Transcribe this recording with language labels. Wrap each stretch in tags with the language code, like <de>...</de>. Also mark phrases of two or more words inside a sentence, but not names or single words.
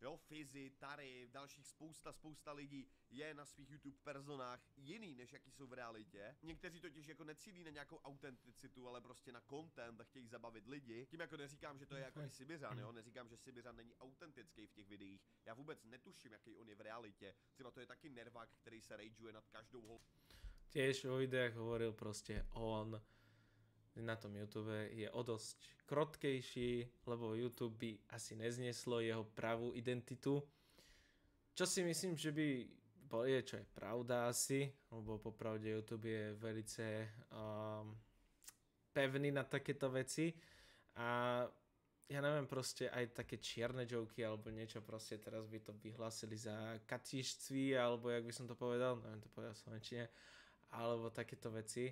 <cs>Jo, Fizi, Tary, dalších spousta lidí je na svých YouTube personách jiný, než jaký jsou v realitě. Někteří totiž jako necílí na nějakou autenticitu, ale prostě na content a chtějí zabavit lidi. Tím jako neříkám, že to je jako i Sibiřan, jo, neříkám, že Sibiřan není autentický v těch videích. Já vůbec netuším, jaký on je v realitě. Třeba to je taky nervák, který se rageuje nad každou</cs> <sk>Tiež vo videách hovoril proste on na tom YouTube je o dosť krotkejší, lebo YouTube by asi neznieslo jeho pravú identitu. Čo si myslím, že by je, čo je pravda asi, lebo popravde YouTube je velice pevný na takéto veci a ja neviem, proste aj také čierne joky alebo niečo proste teraz by to vyhlásili za katišcví, alebo jak by som to povedal, neviem to povedal v slovenčine, alebo takéto veci.</sk>